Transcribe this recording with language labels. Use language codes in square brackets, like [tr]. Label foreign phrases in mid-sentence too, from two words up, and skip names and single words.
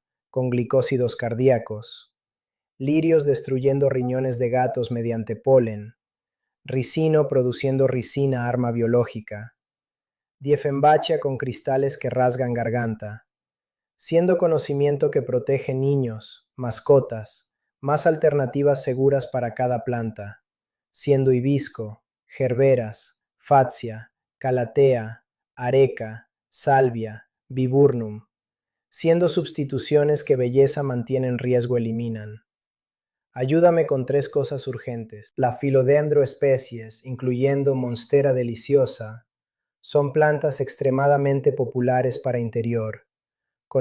[es] con glicósidos cardíacos, lirios destruyendo riñones de gatos mediante polen, ricino produciendo ricina arma biológica, diefenbachia con cristales que rasgan garganta, siendo conocimiento que protege niños, mascotas, más alternativas seguras para cada planta, siendo hibisco, gerberas, fatsia, calatea, areca, salvia, viburnum, siendo sustituciones que belleza mantienen riesgo eliminan. Ayúdame con 3 cosas urgentes. La Philodendro especies, incluyendo Monstera deliciosa, son plantas extremadamente populares para interior, con